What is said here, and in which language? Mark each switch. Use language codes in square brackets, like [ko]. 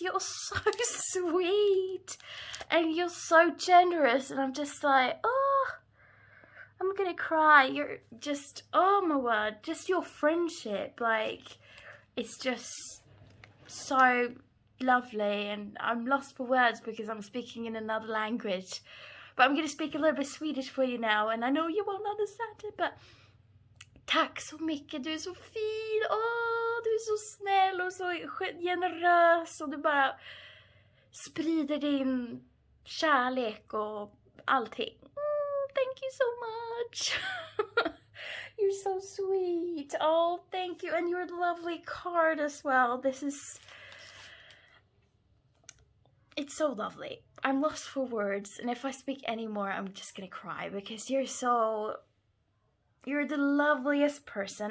[en] You're so sweet and you're so generous and I'm just like, oh, I'm gonna cry. You're just, oh my word, just your friendship, like, it's just so lovely and I'm lost for words because I'm speaking in another language. But I'm gonna speak a little bit Swedish for you now and I know you won't understand it, but [sv] tack så mycket, du är så fin, åh, du är så snäll och så generös och du bara sprider din kärlek och allting. [en] Thank you so much. You're so sweet. Oh, thank you. And your lovely card as well. This is, it's so lovely. I'm lost for words and if I speak anymore I'm just gonna cry because you're the loveliest person.